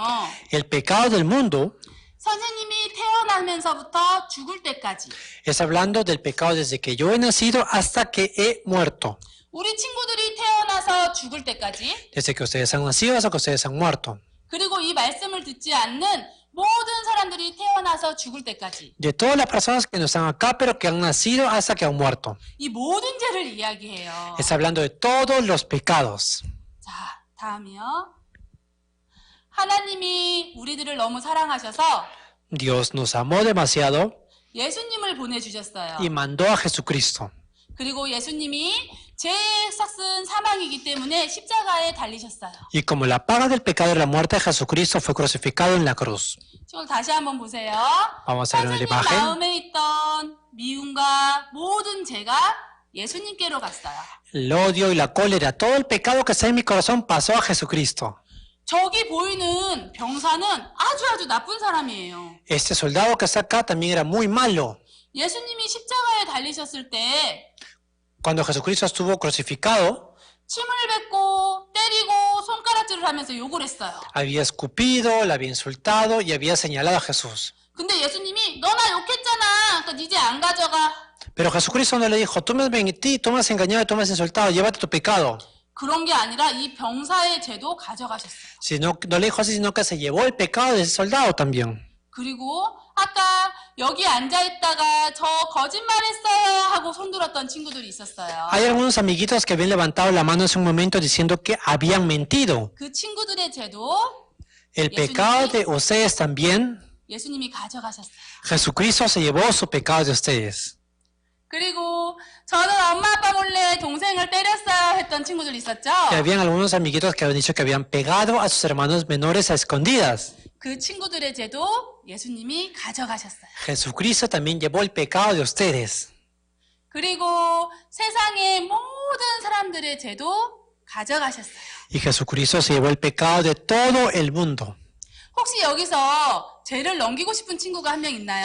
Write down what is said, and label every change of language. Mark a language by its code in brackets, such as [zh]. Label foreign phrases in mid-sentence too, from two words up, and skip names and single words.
[es] El pecado del mundo [ko] 선생님이 태어나면서부터 죽을 때까지. [es] es hablando del pecado desde que yo he nacido hasta que he muerto. [ko] 우리 친구들이 태어나서 죽을 때까지. [es] Desde que ustedes han nacido hasta que ustedes han muerto. [ko] 그리고 이 말씀을 듣지 않는 모든 사람들이 태어나서 죽을 때까지. [es] De todas las personas que no están acá, pero que han nacido hasta que han muerto. [ko] 이 모든 죄를 이야기해요. [es] Es hablando de todos los pecados. [ko] 자, 다음이요. 하나님이 우리들을 너무 사랑하셔서 [es] Dios nos amó demasiado [ko] 예수님을 보내주셨어요. [es] y mandó a Jesucristo. [ko] 그리고 예수님이 죄의 삭은 사망이기 때문에 십자가에 달리셨어요. [es] Y como la paga del pecado de la muerte de Jesucristo fue crucificado en la cruz. [ko] 지금 다시 한번 보세요. [es] Vamos a ver una [ko] 선생님 [es] imagen. [ko] 마음에 있던 미움과 모든 죄가 예수님께로 갔어요. [es] El odio y la cólera, todo el pecado que está en mi corazón pasó a Jesucristo. [ko] 저기 보이는 병사는 아주 나쁜 사람이에요. [es] Este soldado que está acá también era muy malo. [ko] 예수님이 십자가에 달리셨을 때 [es] Cuando Jesucristo estuvo crucificado, [ko] 침을 뱉고 때리고 손가락질을 하면서 욕을 했어요. [es] había escupido, le había insultado y había señalado a Jesús. [ko] 근데 예수님이 너 나 욕했잖아. 그러니까 이제 안 가져가. [es] Pero Jesucristo no le dijo, tú me has mentido, tú me has engañado, tú me has insultado, llévate tu pecado. [ko] 그런 게 아니라 이 병사의 죄도 가져가셨어요. [es] Sino, no le dijo así, sino que se llevó el pecado de ese soldado también. [ko] 그리고 아까 여기 앉아있다가 저 거짓말했어요 하고 손들었던 친구들이 있었어요. [es] Hay algunos amiguitos que habían levantado la mano hace un momento diciendo que habían mentido. [ko] 그 친구들의 죄도 [es] El pecado de ustedes también, [ko] 예수님이 가져가셨어요. [es] Jesucristo se llevó su pecado de ustedes. [ko] 그리고 저는 엄마 아빠 몰래 동생을 때렸어요 했던 친구들 있었죠? [es] Y habían algunos amiguitos que habían dicho que habían pegado a sus hermanos menores a escondidas. [ko] 그 친구들의 죄도 예수님이 가져가셨어요. [es] Jesucristo también llevó el pecado de ustedes. [ko] 그리고 세상의 모든 사람들의 죄도 가져가셨어요. [es] Y Jesucristo se llevó el pecado de todo el mundo. [ko] 혹시 여기서 죄를 넘기고 싶은 친구가 한 명 있나요?